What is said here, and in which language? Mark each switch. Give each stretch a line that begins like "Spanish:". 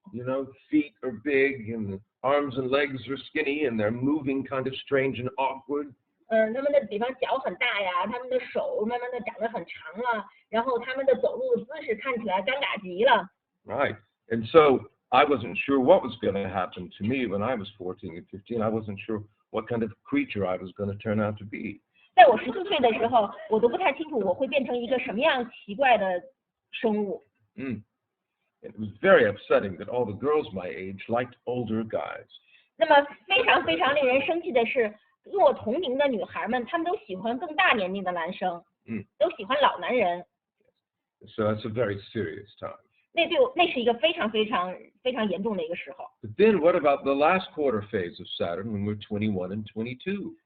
English: You know, feet are big and the arms and legs are skinny and they're moving kind of strange and awkward.
Chinese: 他们的比方脚很大呀，他们的手慢慢的长得很长了，然后他们的走路的姿势看起来尴尬极了。
English: Right. And so I wasn't sure what was going to happen to me when I was 14 and 15. I wasn't sure what kind of creature I was going to turn out to be.
Chinese: 在我14岁的时候，我都不太清楚我会变成一个什么样奇怪的生物。
English: It was very upsetting that all the girls my age liked older guys.
Chinese: 那么非常非常令人生气的是，跟我同龄的女孩们，她们都喜欢更大年龄的男生，都喜欢老男人。
English: So that's a very serious time.
Chinese: 那是一个非常非常非常严重的一个时候。
English: But then what about the last quarter phase of Saturn when we're 21 and 22?